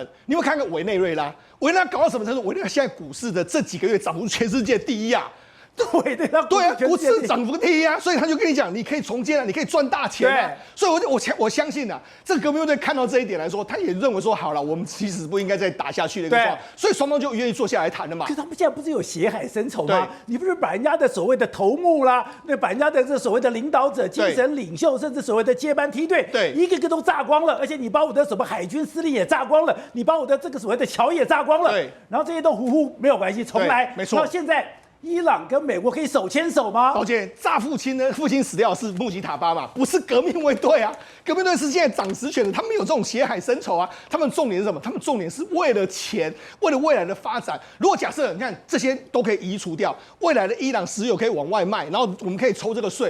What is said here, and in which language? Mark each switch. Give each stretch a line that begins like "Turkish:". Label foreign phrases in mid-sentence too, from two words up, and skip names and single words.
Chinese: 你有沒有看過委內瑞拉？委內瑞拉搞到什麼程度？委內瑞拉現在股市的這幾個月漲幅全世界第一啊！对啊，股市漲幅第一啊，所以他就跟你講，你可以重建啊，你可以賺大錢啊。所以我相信啊，這個革命衛隊看到這一點來說，他也認為說，好了，我們其實不應該再打下去的一個狀況，所以雙方就願意坐下來談了嘛。可是他們現在不是有血海深仇嗎？你不是把人家的所謂的頭目啦，那把人家的這所謂的領導者、精神領袖，甚至所謂的接班梯隊，一個個都炸光了，而且你把我的什麼海軍司令也炸光了，你把我的這個所謂的橋也炸光了，然後這些都呼沒有關係，重來，沒錯。然後現在。伊朗跟美國可以手牽手嗎？寶姐，炸父親死掉的是穆吉塔巴嘛，不是革命衛隊啊。革命衛隊是現在掌實權的，他們有這種血海深仇啊。他們重點是什麼？他們重點是為了錢，為了未來的發展。如果假設你看這些都可以移除掉，未來的伊朗石油可以往外賣，然後我們可以抽這個稅。